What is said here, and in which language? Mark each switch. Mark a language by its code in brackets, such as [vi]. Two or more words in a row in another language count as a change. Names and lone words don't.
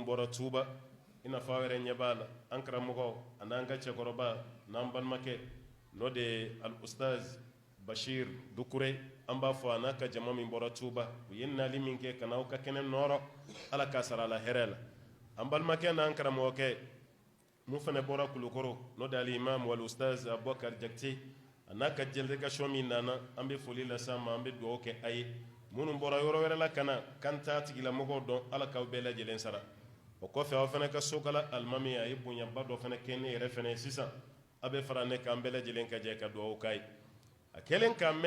[bm] bɔra tuuba i n'a fɔ aw yɛrɛ ɲɛ b'a la an karamɔgɔw a n'an ka cɛkɔrɔba n'an balimakɛ n'o de ye al ustaz bashir dukure an b'a fɔ a n'a ka jama min bɔra tuuba u ye nali min kɛ ka n'aw ka kɛnɛ nɔɔrɔ ala k'a sara a la hɛrɛ la an balimakɛ n'an karamɔgɔkɛ mun fana bɔra kulukɔrɔ n'o de ye al imam wal ustaz abubakar jakite a n'a ka délégation min nana an bɛ foli lase a ma an bɛ dugawu kɛ a ye minnu bɔra yɔrɔ wɛrɛ la ka na kan t'a tigilamɔgɔw dɔn ala k'aw bɛɛ lajɛlen sara o kɔfɛ aw fana ka sokala alimami a ye bonyaba dɔ fana kɛ ne yɛrɛ fana ye sisan a bɛ fara ne kan bɛɛ lajɛlen ka jɛ ka dugawu k'a ye a kɛlen k'a mɛn